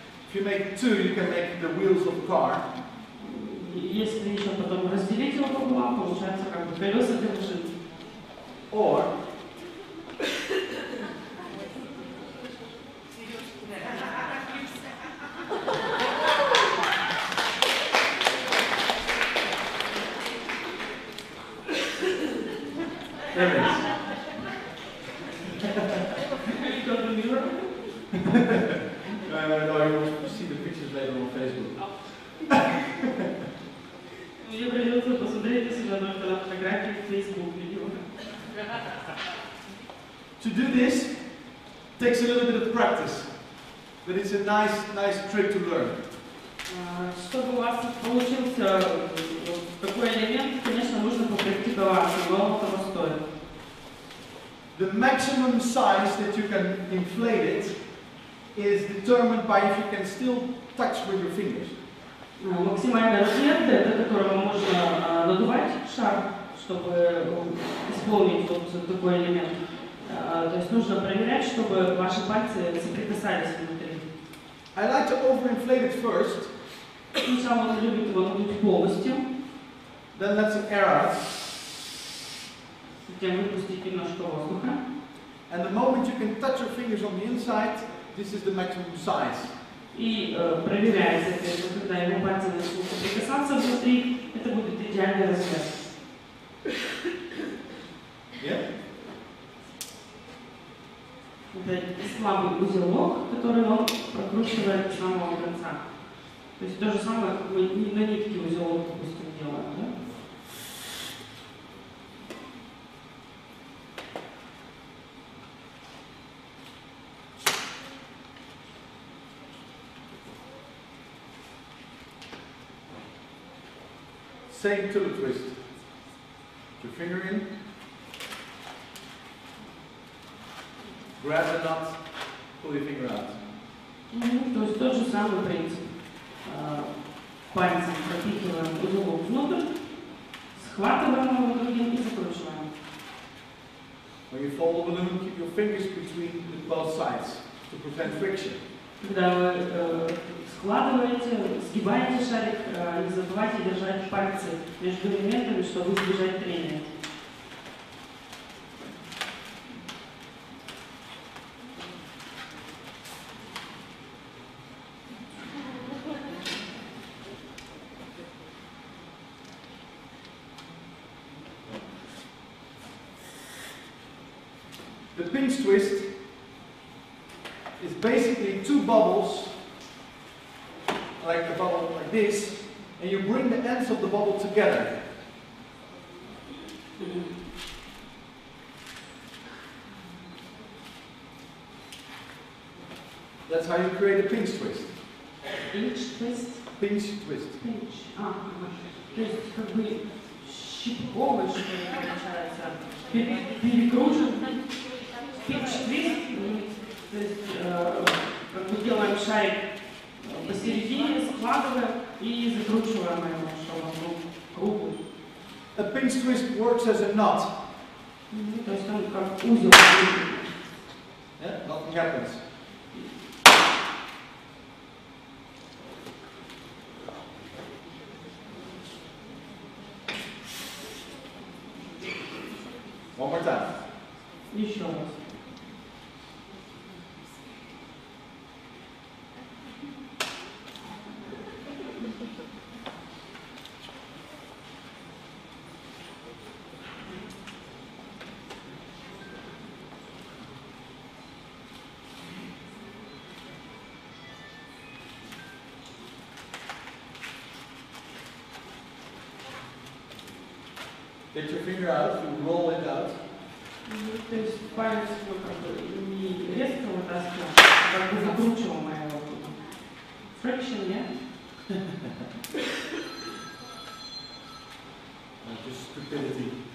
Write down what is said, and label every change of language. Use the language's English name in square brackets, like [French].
[English] If you make two, you can make the wheels of the car. [Russian] Если еще потом разделить его пополам, получается как бы колеса для машины. [English] Or There it is. You got the mirror? No, you will see the pictures later on Facebook. [Russian] Мне придется посмотреть себя только на фотографии в Facebook видео. [English] To do this takes a little bit of practice, but it's a nice trick to learn. [Russian] Чтобы у вас получился такой элемент, конечно, нужно попрактиковаться, но оно того стоит. [English] The maximum size that you can inflate it is determined by if you can still touch with your fingers. [Russian] Максимальный размер, до которого можно надувать шар, чтобы исполнить вот такой элемент. То есть нужно проверять, чтобы ваши пальцы соприкасались внутри. [English] I like to overinflate it first. [Russian] Сначала он любит его надуть полностью. [English] Then let's air out. [Russian] Затем выпустить немножко воздуха. [English] And the moment you can touch your fingers on the inside, this is the maximum size. [Russian] И проверяя, соответственно, когда его пальцы начнут соприкасаться внутри, это будет идеальный размер. [English] Yeah? [Russian] Это слабый узелок, который он прокручивает с самого конца. То есть то же самое, как мы на нитке узелок, допустим, делаем, да? [English] Same tulip twist. Put your finger in. Grab the knot, pull your finger out. [Russian] То есть тот же самый принцип. Пальцем пропихиваем узелок внутрь, схватываем его другим и закручиваем. [English] When you fold the balloon, keep your fingers between both sides to prevent friction. [Russian] Когда вы складываете, сгибаете шарик, не забывайте держать пальцы между элементами, чтобы избежать трения. [English] The pinch twist is basically two bubbles, like a bubble like this, and you bring the ends of the bubble together. That's how you create a pinch twist. Pinch twist? Pinch twist. Pinch. [Russian] То есть как бы щипковый, что ли, получается. Перекручен. [English] Pinch twist. [Russian] То есть как бы делаем шарик посередине, складываем и закручиваем его, чтобы он был круглый. [English] A pinch twist works as a knot. [Russian] То есть он как узел. [English] Yeah, nothing happens. One more time. [Russian] Еще раз. [English] Get your finger out, you roll it out. [Russian] То есть палец как бы не резко вытаскиваем, а как бы закручиваем его. Friction, нет? [English] Just stupidity.